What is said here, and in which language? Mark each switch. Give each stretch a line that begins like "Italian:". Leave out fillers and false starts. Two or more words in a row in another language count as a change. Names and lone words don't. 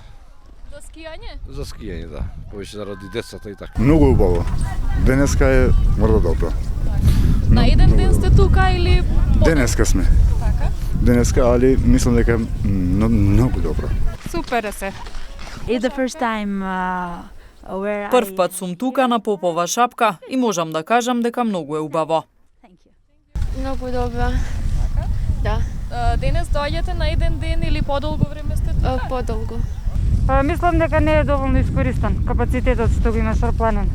Macedonian: За скијање? За скијање, да. Повеќе заради децата и така. Многу убаво. Денеска е мрда добро. На еден ден сте тука или... Денеска сме. Така? Денеска, али мислам дека е многу добро. Супер е се.
English: It's the first time where
Macedonian: Прв пат сум тука на Попова шапка и можам да кажам дека многу е убаво. Многу добро. Да, Денес доаѓате на еден ден или подолго време сте тука? подолго. Мислам дека не е доволно искористен капацитетот што го има Шарпланин.